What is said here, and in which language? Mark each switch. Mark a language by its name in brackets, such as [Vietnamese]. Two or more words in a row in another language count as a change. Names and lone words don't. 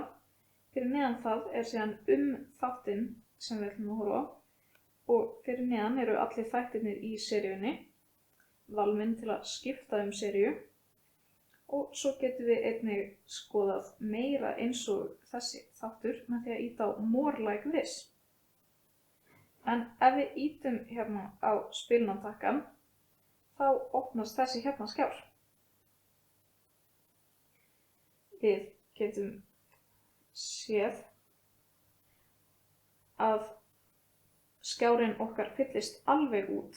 [Icelandic] Fyrir neðan það er síðan þáttinn sem við ætlum að horfa á og fyrir neðan eru allir þættirnir í seríunni, valminn til að skipta seríu og svo getum við einnig skoðað meira eins og þessi þáttur með því að ýta á [English] More like this. [Icelandic] En ef við ýtum hérna á spilunartakkann þá opnast þessi hérna skjár. Við getum séð að skjárinn okkar fyllist alveg út.